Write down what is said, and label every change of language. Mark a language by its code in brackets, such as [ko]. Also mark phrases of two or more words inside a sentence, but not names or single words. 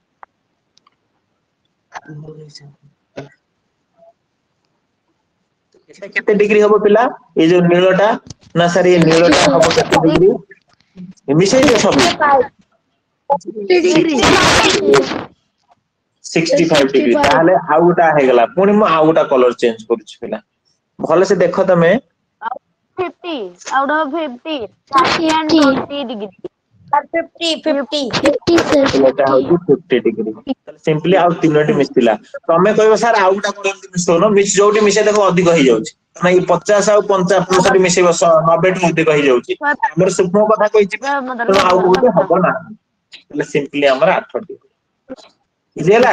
[or] এটা କେତେ ଡିଗ୍ରୀ ହବ ପିଲା ଏଇ ଯୋଉ ନୀଳଟା ନା ସାର୍ ଏଇ ନୀଳଟା ହବ କେତେ ଡିଗ୍ରୀ ମିଶେଇ ଦିଅ ସବୁ 65 ଡିଗ୍ରୀ ତାହେଲେ ଆଉ ଗୋଟା ହେଇଗଲା ପୁଣି ମୁଁ ଆଉ ଗୋଟା [en] colour change [or] କରୁଛି ପିଲା ଭଲସେ ଦେଖ ତମେ [en] 50 out of 50 30 and 20 degree [or] ସାର୍ 50 ଏଟା ହଉଛି 50 ଡିଗ୍ରୀ ତାହେଲେ ସିମ୍ପଲି ଆଉ ତିନୋଟି ମିଶିଲା ତମେ କହିବ ସାର୍ ଆଉ ଗୋଟା କଣ ଏମିତି ମିଶଉନ ଯୋଉଠି ମିଶେଇ ଦେଖ ଅଧିକ ହେଇଯାଉଛି ତମେ 50 ଆଉ 65 ମିଶେଇବ 90 ଠୁ ଅଧିକ ହେଇଯାଉଛି ଆମର ସୂକ୍ଷ୍ମ କଥା କହିଛି ତେଣୁ ଆଉ କୋଉଠି ହବ ନାହିଁ ତାହେଲେ ସିମ୍ପଲି ଆମର 8ଟି ବୁଝିହେଲା